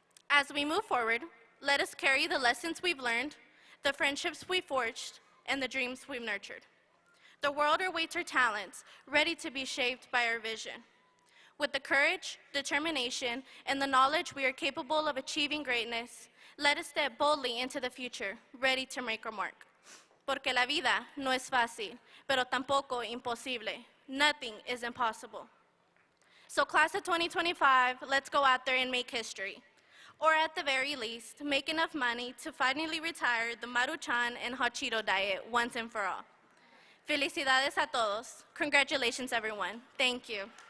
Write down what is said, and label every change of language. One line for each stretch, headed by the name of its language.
English: As we move forward, let us carry the lessons we've learned, the friendships we forged, and the dreams we've nurtured. The world awaits our talents, ready to be shaped by our vision. With the courage, determination, and the knowledge we are capable of achieving greatness, let us step boldly into the future, ready to make our mark.
Spanish: Porque la vida no es fácil, pero tampoco imposible.
English: Nothing is impossible. So class of 2025, let's go out there and make history. Or at the very least, make enough money to finally retire the Maruchan and hot Cheeto diet once and for all.
Spanish: Felicidades a todos.
English: Congratulations, everyone. Thank you.